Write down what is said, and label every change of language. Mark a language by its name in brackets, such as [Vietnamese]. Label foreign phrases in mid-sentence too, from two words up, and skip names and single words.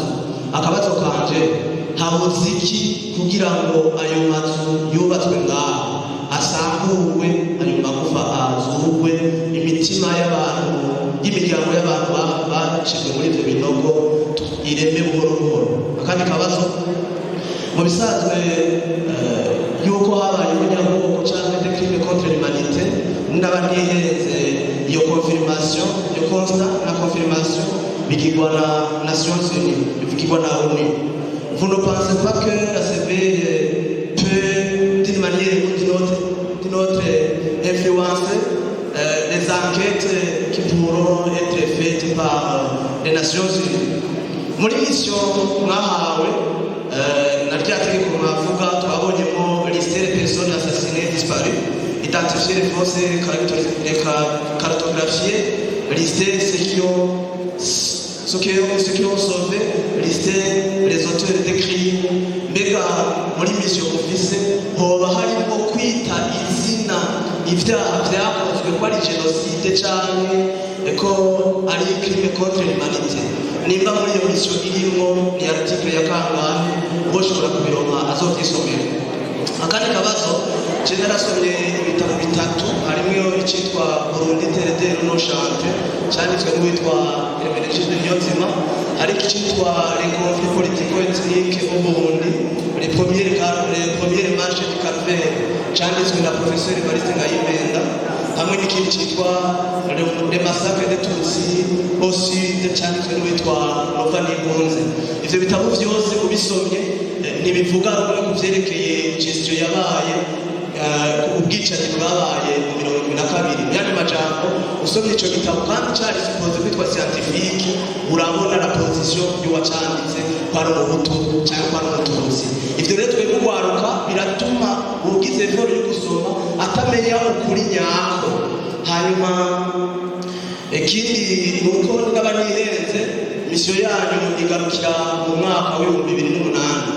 [Rundi] Akabazo kanje, habuze iki kugira ngo ayo mazu yubatswe ngaho asamburwe, ayo magufa azurwe, imitima y'abantu y'imiryango y'abantu bacishijwe muri ibyo binogo ireme buhoro buhoro? Akandi kabazo, mu bisanzwe yuko habayeho nyabwoko cyangwa [French] des crimes contre l'humanité, [Rundi] n'abanihereze iyo confirmation, iyo constat na confirmation bigirwa na Nations Unies, bigirwa na ONU. [French] Vous ne pensez pas que la CPI peut, d'une manière ou d'une autre, influencer les enquêtes qui pourront être faites par les Nations Unies? [Rundi] Muri mission mwahawe na rya tegeko mwavuga twabonyemo [French] liste des personnes assassinées disparues, identifier les fausses cartographier, lister ceux qui ont sauvé, lister les auteurs des crimes. [Rundi] Mbega muri mission office hoba harimo kwita izina ibyaha byakozwe ko ari genocide cyangwa ko ari [French] crime contre l'humanité? [Rundi] Nimba muri iyo mission irimo ni article ya kangahe ushobora kubironka azovyisomera? Akandi kabazo, narasomye ibitabo bitatu, harimo icyitwa Burundi Terre no Chante cyanditswe n'uwitwa Emergence Niyonzima, ariko icyitwa Les conflits politico-ethniques au Burundi, les premières marches du Calvaire cyanditswe na Professeur Evariste Ngayimenda, hamwe n'ikindi cyitwa Les massacres des Tutsis au Sud cyanditswe n'uwitwa Nova Nibunze. Ivyo bitabo byose ubisomye ntibivuga rumwe ku byerekeye gestion yabaye, ubwicanyi bwabaye mu 1972. Yandi majambo usomye icyo gitabo kandi cyari supposé kwitwa scientifique, urabona [French] la position [Rundi] y'uwacanditse kwa Umuhutu cyangwa kwa Umututsi. Ivyo rero twebwe kwaruka biratuma ugize effort yo gusoma atamenya ukuri nyako. Hanyuma ikindi nuko n'abanihenze mission yanyu igarukira mu mwaka wa 2008.